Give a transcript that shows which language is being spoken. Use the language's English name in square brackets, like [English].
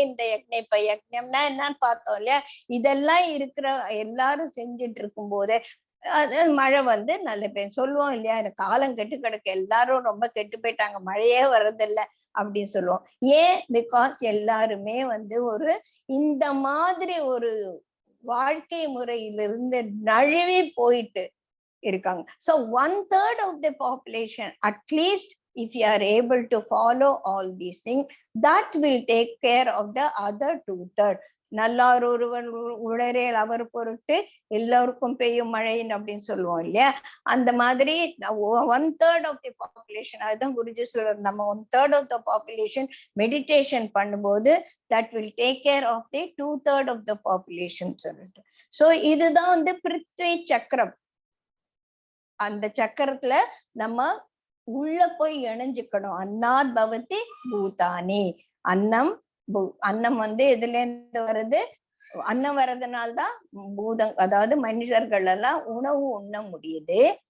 [Tamil] இந்த யக்ஞம், இப்ப யக்ஞம்னா என்னன்னு பார்த்தோம் இல்லையா? இதெல்லாம் இருக்கிற எல்லாரும் செஞ்சுட்டு இருக்கும் போதே மழை நல்ல பேர் சொல்லுவோம் இல்லையா, எனக்கு காலம் கெட்டு கிடக்கு, எல்லாரும் ரொம்ப கெட்டு போயிட்டாங்க, மழையே வர்றதில்லை அப்படின்னு சொல்லுவோம். ஏன்? பிகாஸ் எல்லாருமே ஒரு இந்த மாதிரி ஒரு வாழ்க்கை முறையிலிருந்து நழுவி போயிட்டு இருக்காங்க. [English] So 1/3 of the population, at least if you are able to follow all these things, that will take care of the other 2/3. [Tamil] நல்லார் ஒருவன் உளரேல் அவர் பொருட்டு எல்லாருக்கும் பெய்யும் மழைன்னு அப்படின்னு சொல்லுவோம் இல்லையா? அந்த மாதிரி [English] 1/3 of the population, [Tamil] அதுதான் குருஜி சொல்றாரு, நம்ம [English] 1/3 of the population [Tamil] மெடிடேஷன் பண்ணும்போது [English] that will take care of the 2/3 of the population [Tamil] சொல்லிட்டு. சோ இதுதான் பிருத்வி சக்கரம். அந்த சக்கரத்துல நம்ம உள்ள போய் இணைஞ்சுக்கணும். அன்னாத் பவதி பூதானி. அன்னம் எதுல இருந்து வருது? அன்னம் வர்றதுனால்தான் பூதம், அதாவது மனுஷர்கள் எல்லாம் உணவு உண்ண முடியுது.